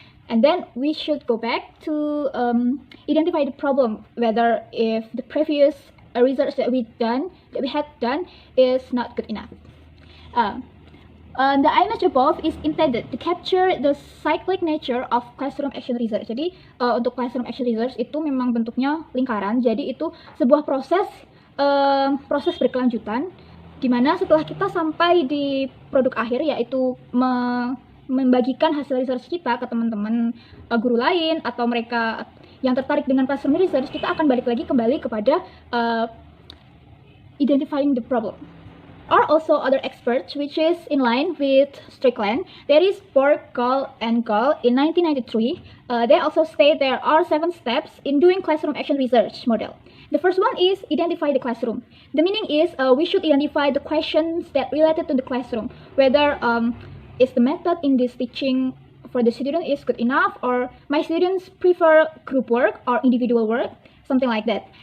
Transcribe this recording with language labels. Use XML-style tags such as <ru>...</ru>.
<en>And then we should go back to identify the problem, whether if the previous research that we had done is not good enough. The image above is intended to capture the cyclic nature of classroom action research.</en> <id>Jadi untuk classroom action research itu memang bentuknya lingkaran. Jadi itu sebuah proses berkelanjutan, dimana setelah kita sampai di produk akhir, yaitu membagikan hasil research kita ke teman-teman guru lain atau mereka yang tertarik dengan classroom research, kita akan balik lagi kembali kepada</id> <en>identifying the problem. Or also other experts, which is in line with Strickland. There is Borg, Gall, and Gall in 1993. They also state there are 7 steps in doing classroom action research model. The first one is identify the classroom. The meaning is we should identify the questions that related to the classroom, whether is the method in this teaching for the student is good enough, or my students prefer group work or individual work, something like that.</en>